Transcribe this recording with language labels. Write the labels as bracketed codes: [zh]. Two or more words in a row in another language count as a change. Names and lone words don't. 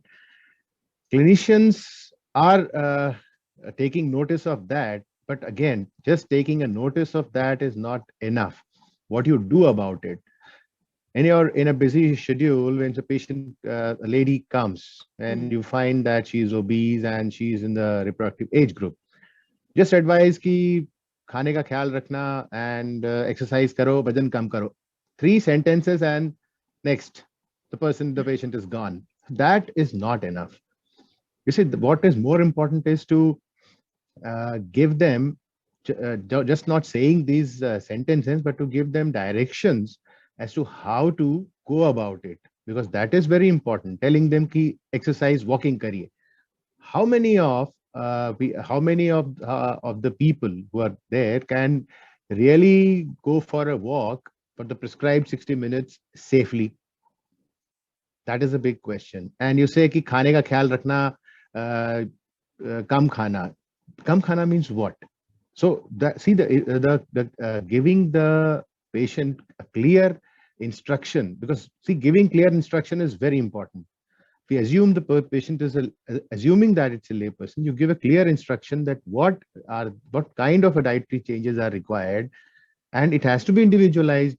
[en] Clinicians are taking notice of that, but again, just taking a notice of that is not enough. What you do about it. And you're in a busy schedule, when a patient, a lady comes and you find that she's obese and she's in the reproductive age group, just advise [hi] कि खाने का ख़याल रखना [en] and [hi] एक्सरसाइज़ करो, वज़न कम करो. [en] 3 sentences and next, the patient is gone. That is not enough. You see, what is more important is to give them, just not saying these sentences, but to give them directions as to how to go about it, because that is very important. Telling them [hi] कि एक्सरसाइज़, वॉकिंग करिए. [en] How many of the people who are there can really go for a walk for the prescribed 60 minutes safely? That is a big question. And you say [hi] कि खाने का ख़याल रखना, कम खाना. कम खाना [en] means what? So see, the giving the patient a clear instruction, because see, giving clear instruction is very important. If we assume the patient is assuming that it's a lay person, you give a clear instruction that what kind of a dietary changes are required, and it has to be individualized.